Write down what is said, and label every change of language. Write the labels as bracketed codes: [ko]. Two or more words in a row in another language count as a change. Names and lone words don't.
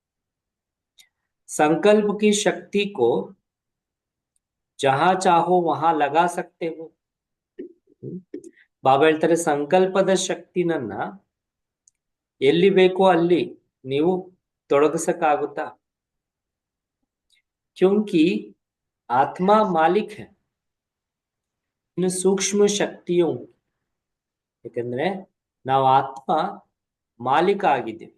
[hi] संकल्प की शक्ति को जहां चाहो वहां लगा सकते हो. [kn] ಬಾಬಾ ಹೇಳ್ತಾರೆ ಸಂಕಲ್ಪದ ಶಕ್ತಿನನ್ನ ಎಲ್ಲಿ ಬೇಕೋ ಅಲ್ಲಿ ನೀವು ತೊಡಗಿಸಕ್ಕಾಗುತ್ತಾ? [hi] क्योंकि आत्मा मालिक है, [kn] ಇನ್ನು ಸೂಕ್ಷ್ಮ ಶಕ್ತಿಯು, ಯಾಕಂದ್ರೆ ನಾವು ಆತ್ಮ ಮಾಲೀಕ ಆಗಿದ್ದೀವಿ.